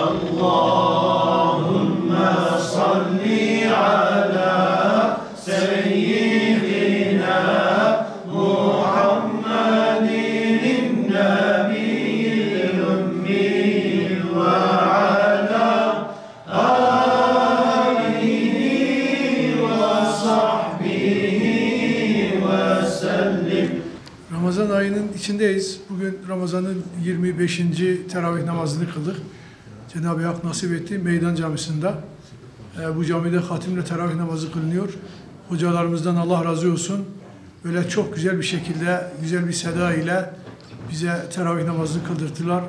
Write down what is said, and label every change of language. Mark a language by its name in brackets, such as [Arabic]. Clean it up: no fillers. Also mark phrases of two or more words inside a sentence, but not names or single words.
[Arabic] اللهم صل على سيدنا محمد النبي الأمي وعلى آله وصحبه وسلم. [Turkish] Ramazan ayının içindeyiz. Bugün Ramazan'ın 25. teravih namazını kıldık. Cenab-ı Hak nasip etti Meydan Camisi'nde. Bu camide hatimle teravih namazı kılınıyor. Hocalarımızdan Allah razı olsun. Böyle çok güzel bir şekilde, güzel bir seda ile bize teravih namazını kıldırttılar.